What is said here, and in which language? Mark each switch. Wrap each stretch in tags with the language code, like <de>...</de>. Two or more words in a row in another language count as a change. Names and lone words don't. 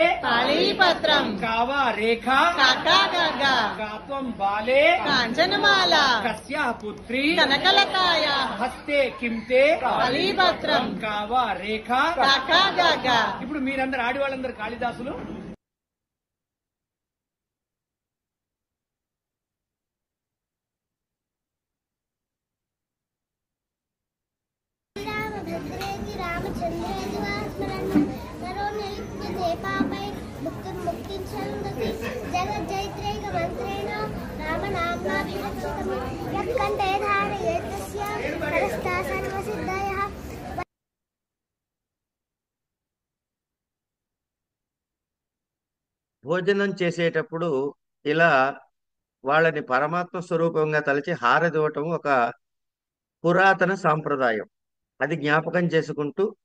<sa>తాళీపత్రం కావా రేఖ కాత్వం బాలే కాంచనమాల కస్యః పుత్రి కనకలతాయ హస్తే కింతే తాళీపత్రం కావా రేఖ. కాకాగ.</sa> <te>ఇప్పుడు మీరందరు ఆడివాళ్ళందరూ కాళిదాసులు.</te> <sa>भद्रेति रामचन्द्रेति वा स्मरन् नरो निलिप्यते पापै मुक्तिं सन्दति जगज्जैत्रैकमन्त्रेण रामनाम्नाभिरक्षितम् यत्कण्ठे धारयेत् तस्य परस्ता सर्वसिद्धयः.</sa> <te>భోజనం చేసేటప్పుడు ఇలా వాళ్ళని పరమాత్మ స్వరూపంగా తలచి హారదివ్వటం ఒక పురాతన సాంప్రదాయం. అది జ్ఞాపకం చేసుకుంటూ</te>